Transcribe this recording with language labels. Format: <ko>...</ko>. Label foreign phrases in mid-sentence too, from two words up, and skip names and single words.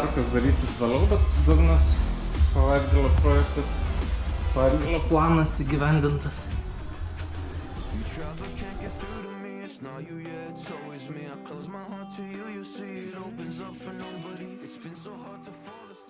<lt>darysis vėliau, bet dugnas savaitgalio projektas, savaitgalio planas įgyvendintas.</lt> <en>You try but can't get through to me. It's not you, yeah, it's always me. I close my heart to you, you see it opens up for nobody. It's been so hard to fall.</en>